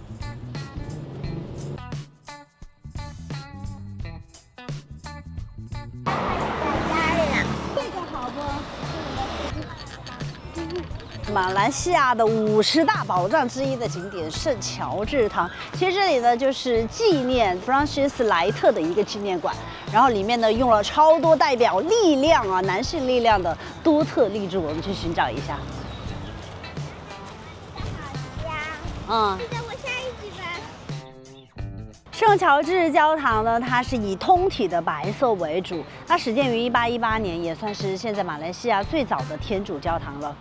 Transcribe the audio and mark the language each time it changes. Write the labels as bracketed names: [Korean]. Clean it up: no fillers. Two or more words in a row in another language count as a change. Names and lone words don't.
[Chinese] 馬來西亞的50大寶藏之一的景點聖喬治堂，其實這裡呢就是紀念弗朗西斯萊特的一個紀念館，然後裡面呢用了超多代表力量啊，男性力量的多特立柱，我們去尋找一下。嗯。就在我下一集吧。聖喬治教堂呢，它是以通體的白色為主，它始建於1818年，也算是現在馬來西亞最早的天主教堂了。